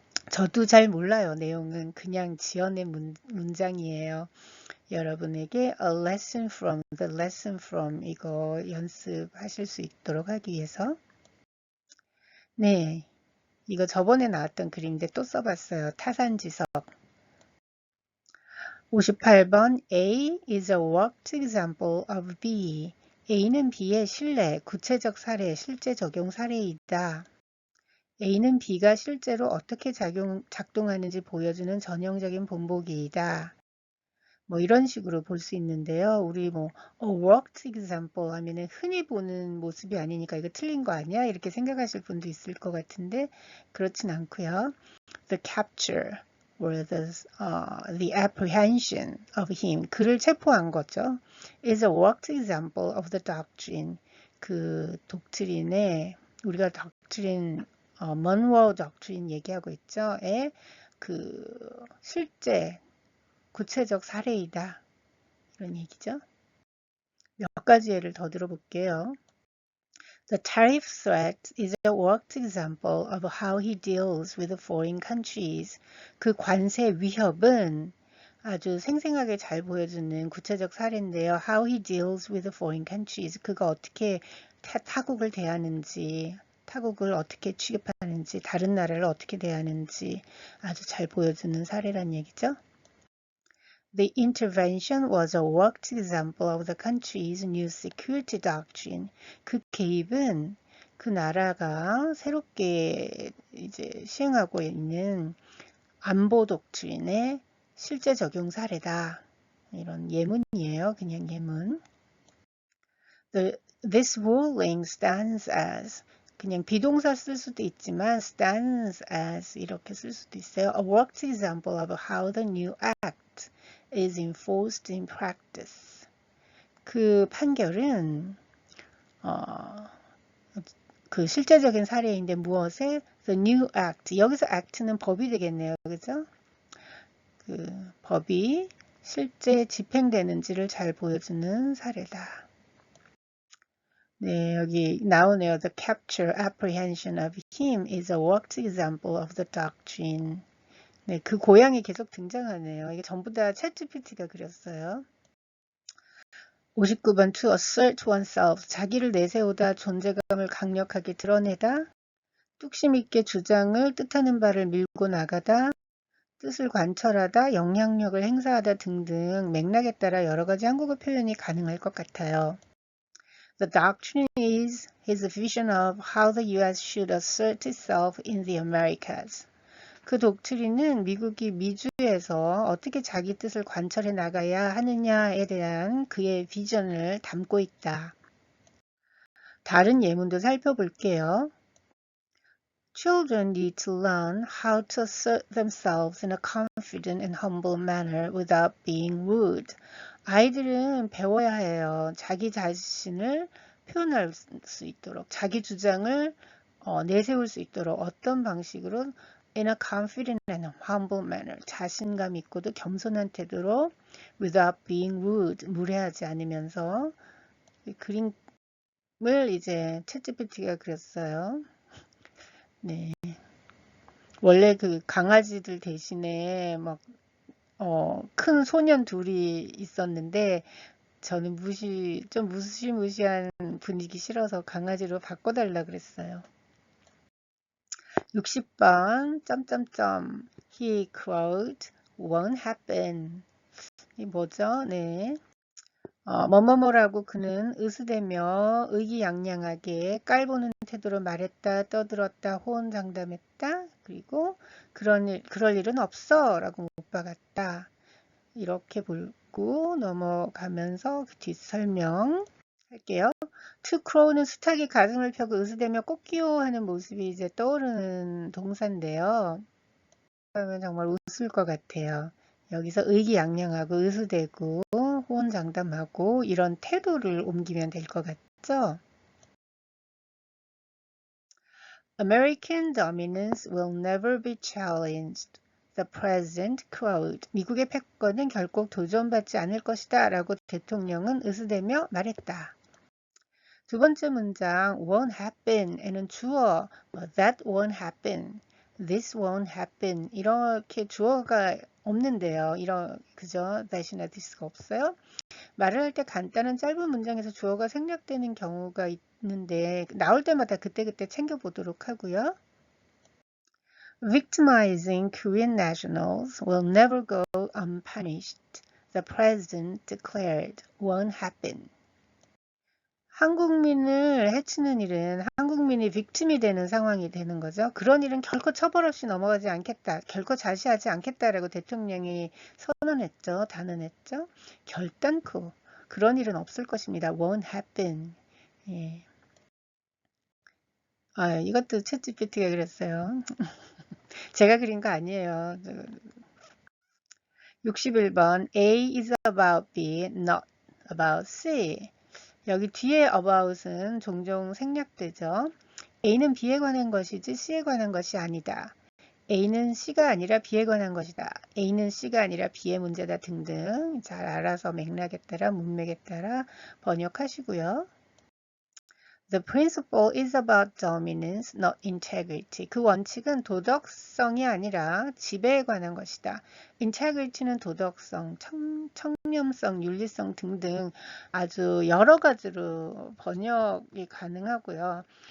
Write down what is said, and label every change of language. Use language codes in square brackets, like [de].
[ko] 저도 잘 몰라요. 내용은 그냥 지어낸 문장이에요. 여러분에게 [en] a lesson from, the lesson from [ko] 이거 연습하실 수 있도록 하기 위해서 네, 이거 저번에 나왔던 그림인데 또 써봤어요. 타산지석. [en] 58번 A is a worked example of B. [ko] A는 B의 실내, 구체적 사례, 실제 적용 사례이다. A는 B가 실제로 어떻게 작동하는지 보여주는 전형적인 본보기이다. 뭐 이런 식으로 볼 수 있는데요. 우리 뭐 worked example 하면은 흔히 보는 모습이 아니니까 이거 틀린 거 아니야? 이렇게 생각하실 분도 있을 것 같은데 그렇진 않고요. [en] The capture or the apprehension of him [ko] 그를 체포한 거죠. [en] is a worked example of the doctrine [ko] 그 독트린의 우리가 doctrine 먼로 doctrine 얘기하고 있죠. 그 실제 구체적 사례이다. 이런 얘기죠. 몇 가지 예를 더 들어볼게요. [en] The tariff threat is a worked example of how he deals with foreign countries. [ko] 그 관세 위협은 아주 생생하게 잘 보여주는 구체적 사례인데요. [en] How he deals with foreign countries. [ko] 그가 어떻게 타국을 대하는지, 타국을 어떻게 취급하는지, 다른 나라를 어떻게 대하는지 아주 잘 보여주는 사례란 얘기죠. [en] The intervention was a worked example of the country's new security doctrine. [ko] 그 개입은 그 나라가 새롭게 이제 시행하고 있는 안보 독트린의 실제 적용 사례다. 이런 예문이에요. 그냥 예문. [en] This ruling stands as [ko] 그냥 비동사 쓸 수도 있지만 [en] stands as [ko] 이렇게 쓸 수도 있어요. [en] A worked example of how the new act is enforced in practice. [ko] 그 판결은 그 실제적인 사례인데 무엇에? [en] The new act. [ko] 여기서 act는 법이 되겠네요. 그죠? 그 법이 실제 집행되는지를 잘 보여주는 사례다. 네, 여기 나오네요. [en] The capture apprehension of him is a worked example of the doctrine. [ko] 네, 그 고양이 계속 등장하네요. 이게 전부 다 챗GPT가 그렸어요. [en] 59번 to assert oneself. [ko] 자기를 내세우다, 존재감을 강력하게 드러내다, 뚝심 있게 주장을 뜻하는 바를 밀고 나가다, 뜻을 관철하다, 영향력을 행사하다 등등 맥락에 따라 여러 가지 한국어 표현이 가능할 것 같아요. [en] The doctrine is his vision of how the U.S. should assert itself in the Americas. [ko] 그 독트린은 미국이 미주에서 어떻게 자기 뜻을 관철해 나가야 하느냐에 대한 그의 비전을 담고 있다. 다른 예문도 살펴볼게요. [en] Children need to learn how to assert themselves in a confident and humble manner without being rude. [ko] 아이들은 배워야 해요. 자기 자신을 표현할 수 있도록, 자기 주장을 내세울 수 있도록 어떤 방식으로 [en] in a confident and humble manner, [ko] 자신감 있고도 겸손한 태도로 [en] without being rude, [ko] 무례하지 않으면서 그림을 이제 챗GPT가 그렸어요. 네. 원래 그 강아지들 대신에 막 큰 소년 둘이 있었는데 저는 좀 무시무시한 분위기 싫어서 강아지로 바꿔달라 그랬어요. [en] 60번 점점점 he crowed won't happen. [ko] 이 뭐죠? 네. 뭐뭐뭐라고 그는 으스대며 의기양양하게 깔보는 태도로 말했다, 떠들었다, 호언장담했다. 그리고 그럴 일은 없어 라고 못 박았다. 이렇게 보고 넘어가면서 그 뒷설명 할게요. To crow는 숱하게 가슴을 펴고 으스대며 꺾기요 하는 모습이 이제 떠오르는 동사인데요. 그러면 정말 웃을 것 같아요. 여기서 의기양양하고 으스대고 호언장담하고 이런 태도를 옮기면 될 것 같죠? [en] American dominance will never be challenged. The president crowed. [ko] 미국의 패권은 결코 도전받지 않을 것이다 라고 대통령은 으스대며 말했다. 두 번째 문장 [en] won't happen [ko] 에는 주어 [en] that won't happen, this won't happen [ko] 이렇게 주어가 없는데요. 그죠? that이나 this가 없어요. 말을 할 때 간단한 짧은 문장에서 주어가 생략되는 경우가 있는데 나올 때마다 그때그때 챙겨보도록 하고요. [en] Victimizing Korean nationals will never go unpunished. The president declared won't happen. [ko] 한국민을 해치는 일은 한국민이 빅tim이 되는 상황이 되는 거죠. 그런 일은 결코 처벌 없이 넘어가지 않겠다. 결코 자시하지 않겠다라고 대통령이 선언했죠. 단언했죠. 결단코 그런 일은 없을 것입니다. [en] won't happen. 예. [ko] 이것도 챗GPT가 그랬어요. 제가 그린 거 아니에요. [en] 61번 A is about B, not about C. [ko] 여기 뒤에 about은 종종 생략되죠. A는 B에 관한 것이지 C에 관한 것이 아니다. A는 C가 아니라 B에 관한 것이다. A는 C가 아니라 B의 문제다 등등 잘 알아서 맥락에 따라 문맥에 따라 번역하시고요. [en] The principle is about dominance, not integrity. [ko] 그 원칙은 도덕성이 아니라 지배에 관한 것이다. integrity는 도덕성, 청렴성, 윤리성 등등 아주 여러 가지로 번역이 가능하고요.